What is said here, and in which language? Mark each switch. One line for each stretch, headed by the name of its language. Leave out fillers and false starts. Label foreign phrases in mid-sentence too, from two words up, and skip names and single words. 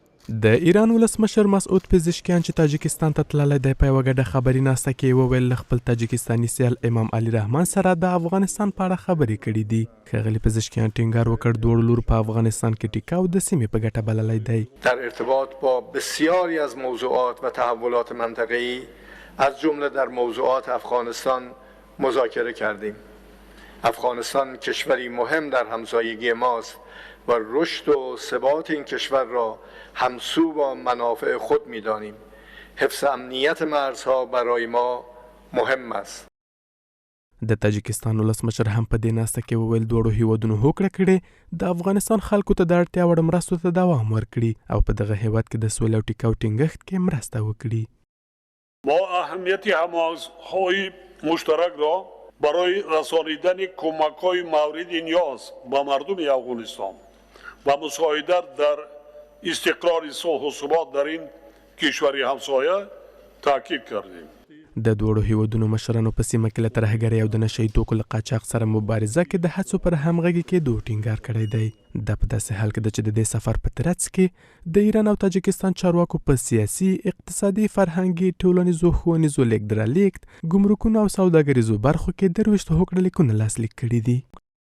Pashto: د ایران ولسمشر مسعود پزشکیان چې تاجکستان ته تللی دی په یوه ګډه خبري ناسته کې وویل له خپل تاجکستاني سیال امام علي رحمان سره د افغانستان په اړه خبرې کړي دي. ښاغلي پزشکیان ټینګار وکړ دواړو لورو په افغانستان کې ټیکاو د سیمې په ګټه بللی دی.
Persian: در ارتباط با بسیاری از موضوعات و تحولات منطقه‌ای از جمله در موضوعات افغانستان مذاکره کردیم. افغانستان کشوری مهم در همسایگی ماست و رشد و ثبات این کشور را همسو با منافع خود می‌دانیم. حفظ امنیت مرزها برای ما مهم است.
Pashto: د تاجکستان ولسمشر هم په دې ناسته کې وویل دواړو هیوادونو هوکړه کړې د افغانستان خلکو ته د اړتیا وړ مرستو ته دوام ورکړي او په دغه هیواد کې د سولې او ټیکاو ټینګښت کې مرسته وکړي.
Persian: با اهمیت همکاری مشترک را برای رسانیدن کمک‌های مورد نیاز به مردم افغانستان و مساعدت در استقرار صلح و ثبات در این کشور همسایه تاکید کردیم.
Pashto: د دوړو هیوادونو مشرانو په سیمه کې له ترهګرۍ او د نشه یي توکو له قاچاق سره مبارزه کې د هڅو پر همغږي کېدو ټینګار کړی دی. دا په داسې حال کې ده چې د دې سفر په ترڅ کې د ایران او تاجکستان چارواکو په سیاسي، اقتصادي، فرهنګي، ټولنیزو، ښوونیزو، لیږد رالېږد، ګمرکونو او سوداګریزو برخو کې 23 هوکړه لیکونه لاسلیک کړي دي.